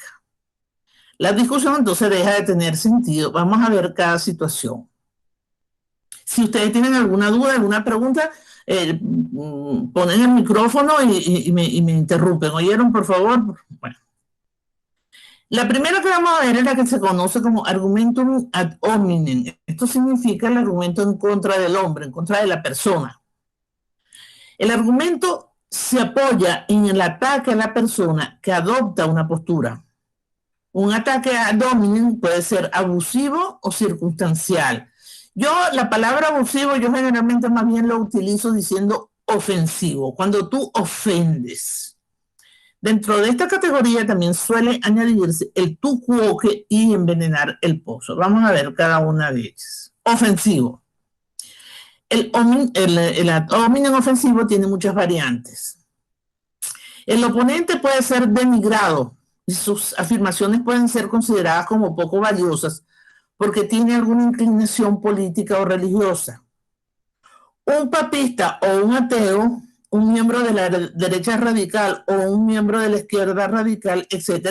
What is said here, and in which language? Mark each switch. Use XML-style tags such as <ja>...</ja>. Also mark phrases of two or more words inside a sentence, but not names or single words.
<es>La discusión entonces deja de tener sentido. Vamos a ver cada situación. Si ustedes tienen alguna duda, alguna pregunta, ponen el micrófono y me interrumpen. ¿Oyeron, por favor? Bueno. La primera que vamos a ver es la que se conoce como</es> <la>argumentum ad hominem.</la> <es>Esto significa el argumento en contra del hombre, en contra de la persona. El argumento se apoya en el ataque a la persona que adopta una postura. Un ataque</es> <la>ad hominem</la> <es>puede ser abusivo o circunstancial. La palabra abusivo, yo generalmente más bien lo utilizo diciendo ofensivo, cuando tú ofendes. Dentro de esta categoría también suele añadirse el</es> <la>tu quoque</la> <es>y envenenar el pozo. Vamos a ver cada una de ellas. Ofensivo. El</es> <la>ad hominem</la> <es>ofensivo tiene muchas variantes. El oponente puede ser denigrado y sus afirmaciones pueden ser consideradas como poco valiosas porque tiene alguna inclinación política o religiosa. Un papista o un ateo, un miembro de la derecha radical o un miembro de la izquierda radical, etc.</es>